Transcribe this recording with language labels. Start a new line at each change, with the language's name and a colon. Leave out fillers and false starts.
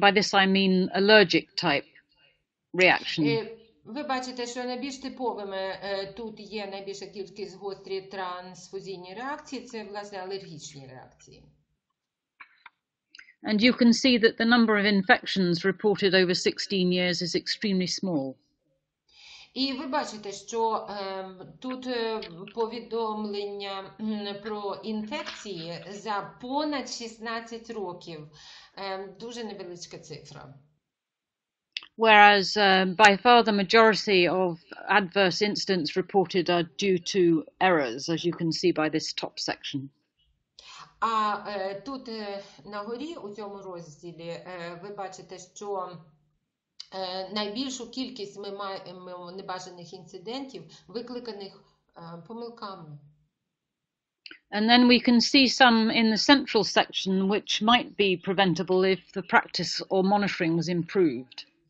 English: By this I mean allergic type reaction.
Ukrainian: Ви бачите, що найбільш типовими тут є найбільша кількість гострі трансфузійні реакції, це, власне, алергічні реакції.
English: And you can see that the number of infections reported over 16 years is extremely small.
Ukrainian: І ви бачите, що тут повідомлення про інфекції за понад 16 років. Дуже невеличка цифра.
English: Whereas by far the majority of adverse incidents reported are due to errors, as you can see by this top section.
Ukrainian: А тут на горі, у цьому розділі, ви бачите, що найбільшу кількість ми маємо небажаних інцидентів, викликаних помилками.
English: And then we can see some in the central section which might be preventable if the practice or monitoring was improved.